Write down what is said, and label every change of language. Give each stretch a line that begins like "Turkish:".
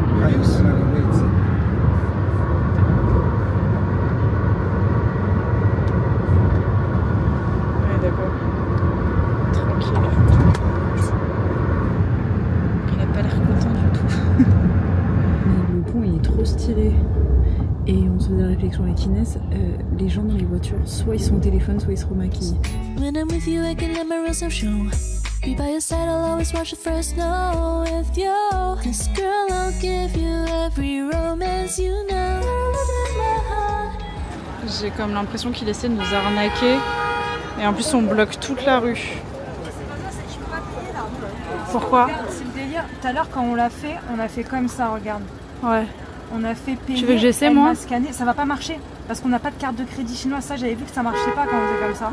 French: Ouais d'accord. Tranquille. Il a pas l'air content du tout. Mais le pont il est trop stylé. Et on se faisait la réflexion avec Inès, les gens dans les voitures, soit ils sont au téléphone, soit ils se remaquillent.
English: When I'm with you, I can let my rose show. Be by your side, I'll always watch the first snow with you. This girl, I'll give you every romance you know.
French: J'ai comme l'impression qu'il essaie de nous arnaquer. Et en plus, on bloque toute la rue. Pourquoi? C'est le délire. Tout à l'heure, quand on l'a fait, on a fait comme ça, regarde. Ouais. On a fait payer. Tu veux que j'essaie moi? Scanné. Ça va pas marcher parce qu'on n'a pas de carte de crédit chinoise. Ça, j'avais vu que ça marchait pas quand on faisait comme ça.